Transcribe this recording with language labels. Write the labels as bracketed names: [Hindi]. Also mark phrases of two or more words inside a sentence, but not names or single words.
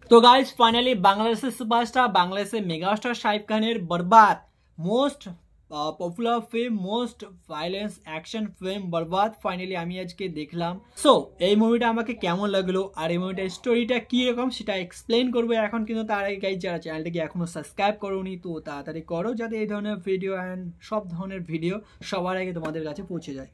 [Bangla] तो [English] guys finally [Bangla] বাংলাদেশের সুপারস্টার বাংলাদেশের মেগাস্টার শাহিদ খানের বরবাদ [English] most popular film most violence action film [Bangla] বরবাদ ফাইনালি আমি আজকে দেখলাম। সো এই মুভিটা আমাকে কেমন লাগলো আর এই মুভিটার স্টোরিটা কি রকম সেটা এক্সপ্লেন করবো এখন। কিন্তু তার আগে গাইস যারা চ্যানেলটাকে এখনো সাবস্ক্রাইব করোনি তো তাড়াতাড়ি করো যাতে এই ধরনের ভিডিও অ্যান্ড সব ধরনের ভিডিও সবার আগে তোমাদের কাছে পৌঁছে যায়।